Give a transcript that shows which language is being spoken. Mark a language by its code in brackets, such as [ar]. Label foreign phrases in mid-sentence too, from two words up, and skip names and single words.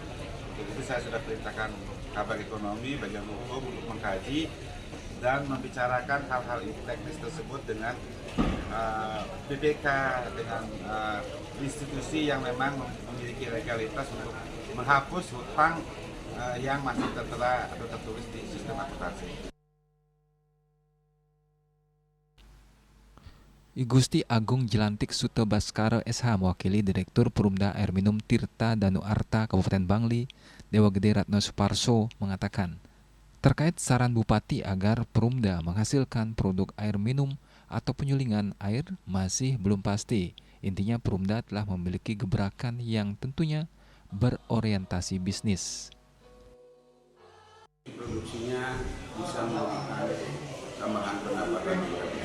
[id] Untuk itu saya sudah perintahkan Kabar Ekonomi, bagian hukum untuk mengkaji dan membicarakan hal-hal teknis tersebut dengan BPK, dengan institusi yang memang memiliki legalitas untuk menghapus hutang yang masih tertera atau tertulis di sistem akuntansi. I Gusti Agung Jelantik Suto Baskara SH mewakili Direktur Perumda Air Minum Tirta Danu Arta Kabupaten Bangli Dewa Gede Ratno Suparso mengatakan terkait saran Bupati agar Perumda menghasilkan produk air minum atau penyulingan air masih belum pasti. Intinya Perumda telah memiliki gebrakan yang tentunya berorientasi bisnis. Produksinya bisa melakukan tambahan pendapatan juga bisa.